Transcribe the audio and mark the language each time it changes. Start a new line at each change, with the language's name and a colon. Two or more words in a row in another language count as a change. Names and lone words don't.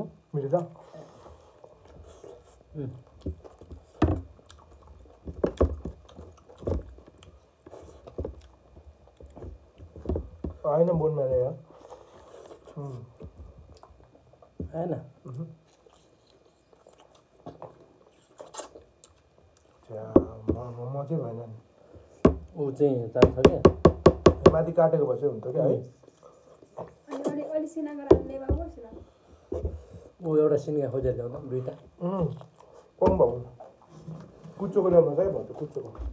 Turkish: Biri de. Aynen bunun nereye ya? Aynen.
Nepali: Ja, म चाहिँ भएन नि ऊ चाहिँ जान्छ क्या माथि काटेको भए चाहिँ हुन्थ्यो क्या है ऊ एउटा सिन्का खोजेर ल्याउँदा दुईटा कम भयो कुच्चोको ल्याउनु चाहिँ भयो कुच्चोको